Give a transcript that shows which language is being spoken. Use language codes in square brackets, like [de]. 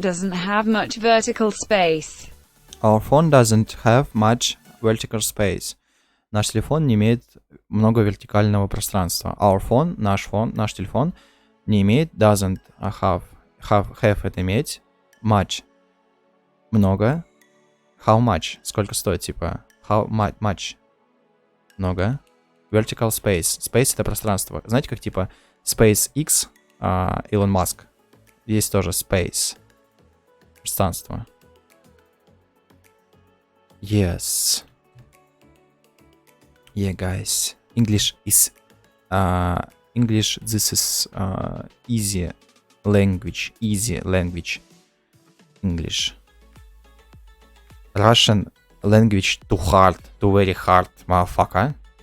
[en] doesn't have much vertical space. Our phone doesn't have much vertical space. [ru] Наш телефон не имеет много вертикального пространства. [en] Our phone, [ru] наш телефон, не имеет, [en] doesn't have [ru] это иметь, much, много, [en] how much, [ru] сколько стоит, типа, how much, много, [en] vertical space, [ru] space это пространство, знаете, как типа SpaceX, Илон Маск, есть тоже space, пространство. [en] Yes. Yeah, guys, English, this is easy language, English. Russian language too very hard, motherfucker.